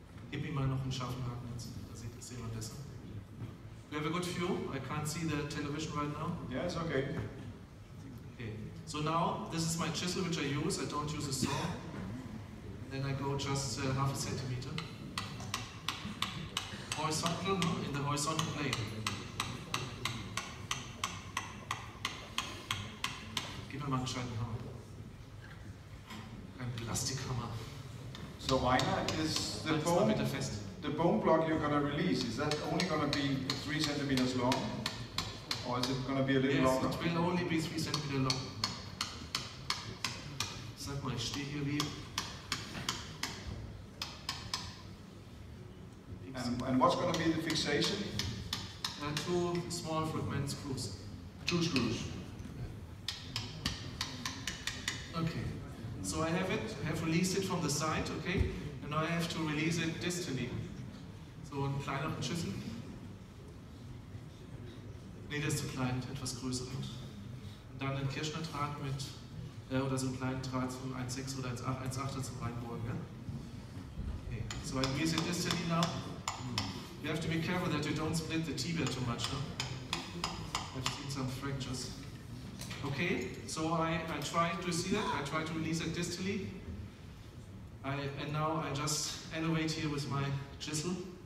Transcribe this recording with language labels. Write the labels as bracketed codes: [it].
[de] Gib mir mal noch einen scharfen Haken, da sehen wir besser. [en] Do you have a good view? I can't see the television right now. Yeah, it's okay. Okay. So now, this is my chisel which I use. I don't use a saw. Then I go just half a centimeter. Horizontal, in the horizontal plane. [de] Gib mir mal einen gescheiten Hammer. Ein Plastikhammer. [en] So Reitner, is the bone block you're going to release, is that only going to be 3 centimeters long? Or is it going to be a little longer? Yes, it will only be 3 centimeters long. [de] Sag mal, ich stehe hier wie... [en] And what's going to be the fixation? 2 small fragment screws. 2 screws. Okay. So I have released it from the side, okay? And now I have to release it distally. [de] So einen kleineren Schüssel. Nee, der ist zu klein, etwas größer. Und dann einen Kirschnerdraht mit, oder so einen kleinen Draht von 1,6 oder 1,8 zum Reinbohren, ja? Okay. [en] So I release it distally now. You have to be careful that you don't split the tibia too much, no? I've seen some fractures. Okay, so I try to see that, I try to release it distally. And now I just elevate here with my chisel.